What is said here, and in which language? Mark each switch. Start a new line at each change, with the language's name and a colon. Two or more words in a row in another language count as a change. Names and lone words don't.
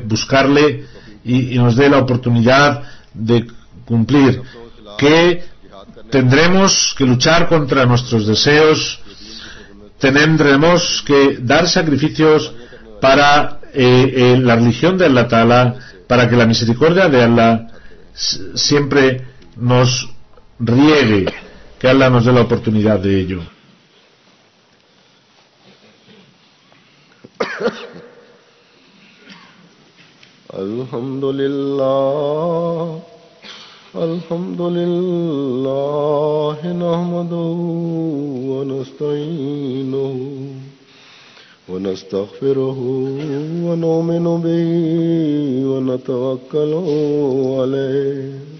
Spanish: buscarle, y nos dé la oportunidad de cumplir, que tendremos que luchar contra nuestros deseos, tendremos que dar sacrificios para la religión de Allah Ta'ala, para que la misericordia de Allah siempre nos riegue, que Allah nos dé la oportunidad de ello.
Arabic: الحمد لله، الحمد لله، نحمده ونستعينه ونستغفره ونؤمن به ونتوكل عليه